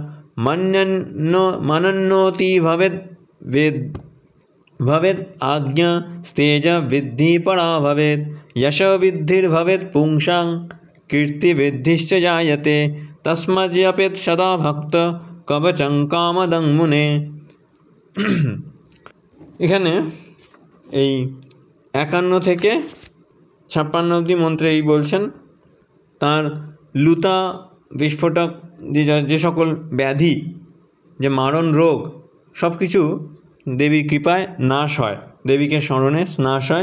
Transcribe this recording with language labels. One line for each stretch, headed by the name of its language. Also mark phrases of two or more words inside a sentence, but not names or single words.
Sanskrit: मनन्नोति भवेद् आज्ञा स्तेज विद्धि परा भवेत् यश विद्धिर्भवेत् पुंसां कीर्तिविद्धिश्च जायते तस्मज्जपेत् सदा भक्त कवचं कामदं मुने।
Bangla: এখানে এই 51 থেকে 56 অবধি মন্ত্রে এই বলছেন তার লুতা বিস্ফোটক যে সকল ব্যাধি, যে মারণ রোগ, সব কিছু দেবীর কৃপায় নাশ হয়, দেবীকে স্মরণে নাশ হয়।